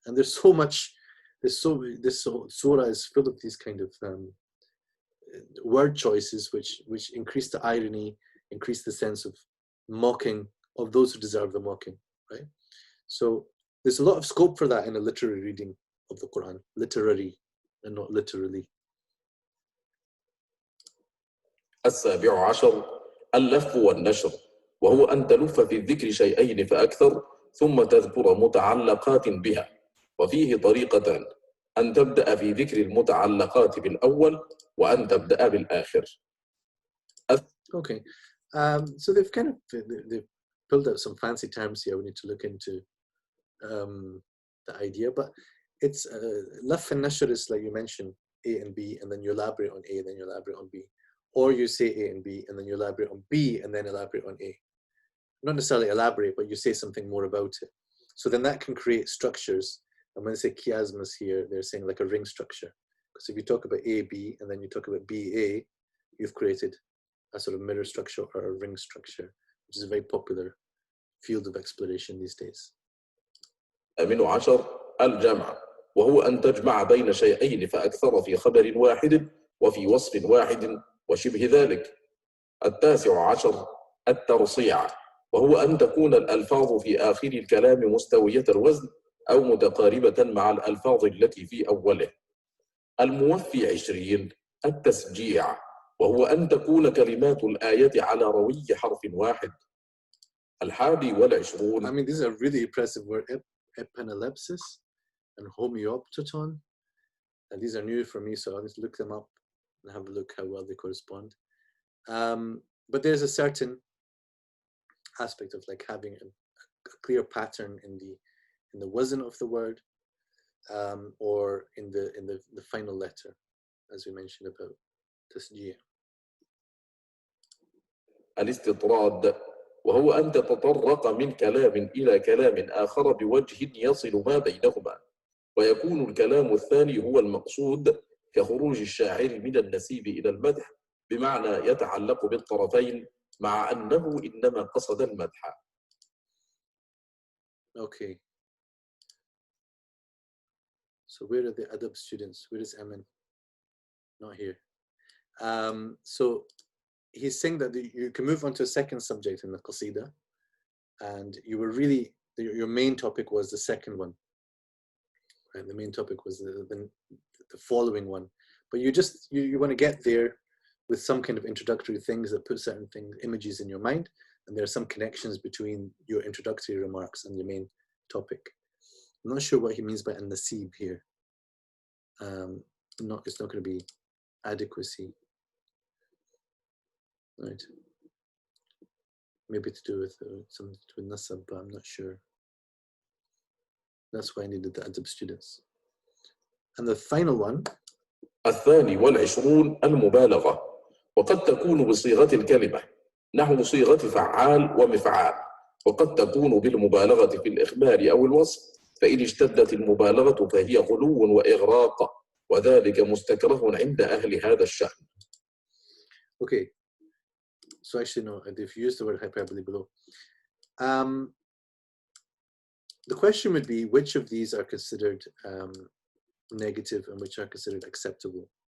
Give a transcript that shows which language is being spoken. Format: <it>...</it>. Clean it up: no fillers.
<en>And there's so much, this surah is filled with these kind of word choices which increase the irony, increase the sense of mocking of those who deserve the mocking, right? So there's a lot of scope for that in a literary reading of the Quran, literary and not literally.</en> <ar>السابع عشر اللف والنشر، وهو أن تلف في الذكر شيئين فأكثر ثم تذكر متعلقات بها، وفيه طريقتان: أن تبدأ في ذكر المتعلقات بالأول وأن تبدأ بالآخر.</ar> <en>Okay, so they've kind of they've pulled out some fancy terms here. We need to look into the idea, but it's laf and nashr is like you mentioned, A and B, and then you elaborate on A, then you elaborate on B, or you say A and B, and then you elaborate on B, and then elaborate on A. Not necessarily elaborate, but you say something more about it. So then that can create structures. And when they say chiasmus here, they're saying like a ring structure. Because if you talk about A, B, and then you talk about B, A, you've created a sort of mirror structure or a ring structure, which is a very popular field of exploration these days.</en> <ar>الثامن عشر الجمع، وهو أن تجمع بين شيئين فأكثر في خبر واحد وفي وصف واحد وشبه ذلك. التاسع عشر الترصيع، وهو أن تكون الألفاظ في آخر الكلام مستوية الوزن أو متقاربة مع الألفاظ التي في أوله. الموفي 20 التسجيع، وهو أن تكون كلمات الآية على روي حرف واحد. الحادي والعشرون</ar> <en>I mean, these are really impressive words. Epinelepsis and homeoptoton. And these are new for me, so I'll just look them up and have a look how well they correspond. But there's a certain aspect of like having a clear pattern in the wazn of the word, or in the final letter, as we mentioned about tasjih.</en> <ar>الاستطراد، وهو أن تتطرق من كلام إلى كلام آخر بوجه يصل ما بينهما، ويكون الكلام الثاني هو المقصود، كخروج الشاعر من النسيب إلى المدح، بمعنى يتعلق بالطرفين مع أنه إنما قصد المدح.</ar> <en>Okay. So where are the adab students? Where is Amin? Not here. So he's saying that you can move on to a second subject in the Qasida, and you were really, your main topic was the second one, right? The main topic was the following one, but you want to get there with some kind of introductory things that put certain things, images in your mind, and there are some connections between your introductory remarks and your main topic. I'm not sure what he means by an-nasib here. It's not going to be adequacy, right? Maybe to do with something to do with nasab, but I'm not sure. That's why I needed the adab students. And the final one.</en> <ar>الثاني والعشرون المبالغة، وقد تكون بصيغة الكلمة نحو صيغة فعال ومفعال، وقد تكون بالمبالغة في الإخبار أو الوصف، فإن اشتدت المبالغة فهي غلو وإغراق، وذلك مستكره عند أهل هذا الشأن.</ar> <en>Okay, so actually no, they've used the word hyperbole below. The question would be, which of these are considered negative and which are considered acceptable?</en>